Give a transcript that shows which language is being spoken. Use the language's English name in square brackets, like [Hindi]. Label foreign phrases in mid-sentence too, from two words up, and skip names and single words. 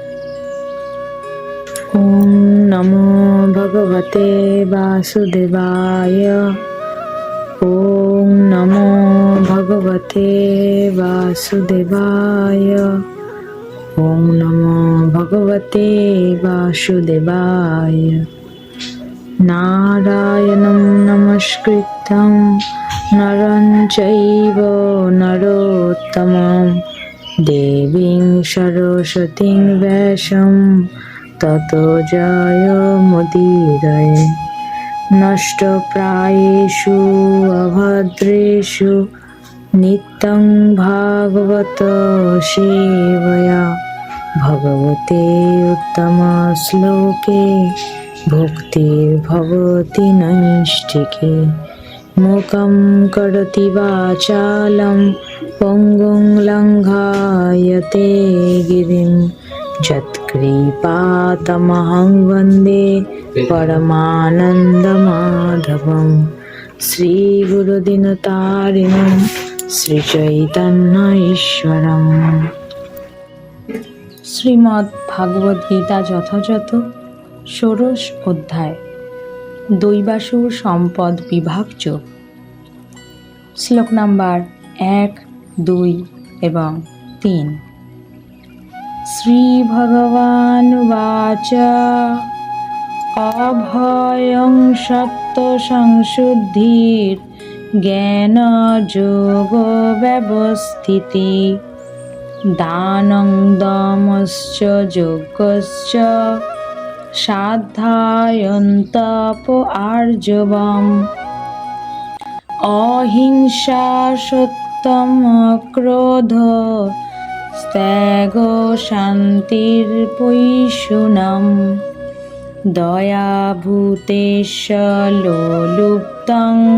[Sanskrit] ওম নমো ভগবতে বাসুদেবায়। ওম নমো ভগবতে বাসুদেবায়। ওম নমো ভগবতে বাসুদেবায়। নারায়ণং নমস্কৃত্যং নরং চৈব নরোত্তমং দেবীং সরস্বতীং ব্যাসং ততো জয়মুদীরয়ে। নষ্টপ্রায়েষু অভদ্রেষু নিত্যং ভাগবত সেবয়া ভগবতে উত্তম শ্লোকে ভক্তির্ভবতি নৈষ্ঠিকে। মুখং করোতি বাচালং পঙ্গুং লঙ্ঘায়তে গিরিং যৎকৃপাতমহং বন্দে পরমানন্দমাধবং। শ্রীগুরুদিনতারিণং শ্রীচৈতন্য ঈশ্বরং। [Bangla] শ্রীমদ্ ভাগবত গীতা যথাযথ ১৬ অধ্যায় দৈবাসুর সম্পদ বিভাগ যোগ। শ্লোক নাম্বার ১, ২ এবং ৩। [Sanskrit] শ্রীভগবানুবাচ অভয়ং সত্ত্ব সংশুদ্ধির জ্ঞানযোগ ব্যবস্থিতি দানং দমশ্চ যজ্ঞশ্চ সাধ্যায়ন্তপ আর্জবম অহিংসা সত্যম ক্রোধ ত্যাগ শান্তির্পৈশুনম দয়া ভূতেশ লোলুপ্তং